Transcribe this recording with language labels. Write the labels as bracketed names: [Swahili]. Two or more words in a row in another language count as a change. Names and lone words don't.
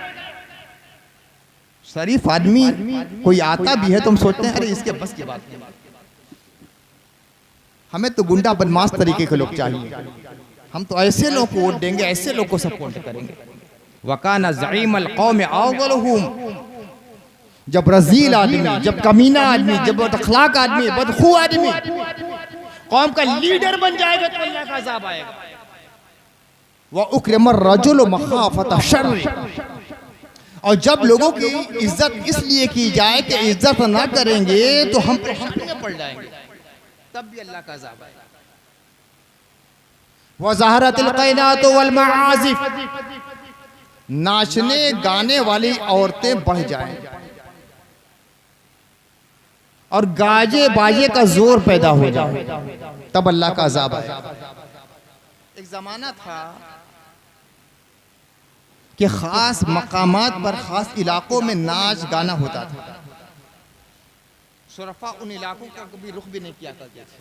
[Hindi] शरीफ आदमी कोई आता भी है तो हम सोचते हैं अरे इसके बस की बात नहीं, हमें तो गुंडा बदमाश तरीके के लोग चाहिए, हम तो ऐसे लोग को वोट देंगे, ऐसे लोग को सपोर्ट करेंगे। [Arabic] وكان زعيم القوم أرذلهم, [Hindi] जब रजील आदमी, जब कमीना आदमी, जब बदअखलाक आदमी, बदखू आदमी कौम का लीडर बन जाएगा तो अल्लाह का अज़ाब आएगा। [Arabic] وأكرم الرجل مخافة شره, [Hindi] और जब लोगों की इज्जत इसलिए की जाए कि इज्जत ना करेंगे तो हम परेशानी में पड़ जाएंगे, तब भी अल्लाह का अज़ाब आएगा। [Arabic] وظهرت القينات والمعازف, [Hindi] नाचने गाने वाली औरतें बढ़ जाएं और गाजे बाजे का जोर पैदा हो जाए, तब अल्लाह का अज़ाब आएगा। एक ज़माना था कि खास मकामात पर खास इलाकों में नाच गाना होता था, शुरफा उन इलाकों का कभी रुख भी नहीं किया करते थे।